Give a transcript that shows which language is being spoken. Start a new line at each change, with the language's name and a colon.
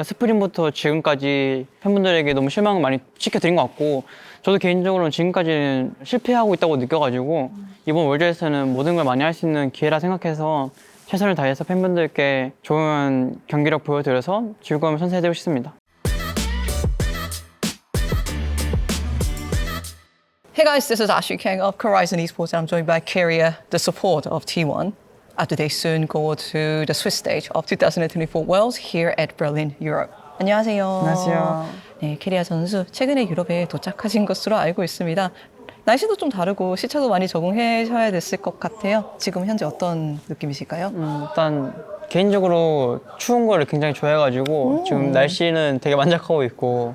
Korean: 스프링부터 지금까지 팬분들에게 너무 실망을 많이 시켜드린 것 같고 저도 개인적으로는 지금까지는 실패하고 있다고 느껴가지고 이번 월드에서는 모든 걸 많이 할 수 있는 기회라 생각해서 최선을 다해서 팬분들께 좋은 경기력 보여드려서 즐거움을 선사해드리고 싶습니다.
English: Hey guys, this is Ashley Kang of Horizon Esports and I'm joined by Kyria, the support of T1. After they soon go to the Swiss stage of 2024 Worlds here at Berlin, Europe.
Korean: 안녕하세요. 안녕하세요. 네, 캐리아 선수 최근에 유럽에 도착하신 것으로 알고 있습니다. 날씨도 좀 다르고 시차도 많이 적응하셔야 됐을 것 같아요. 지금 현재 어떤 느낌이실까요? 일단 개인적으로 추운 거를 굉장히 좋아해가지고 지금 날씨는 되게 만족하고 있고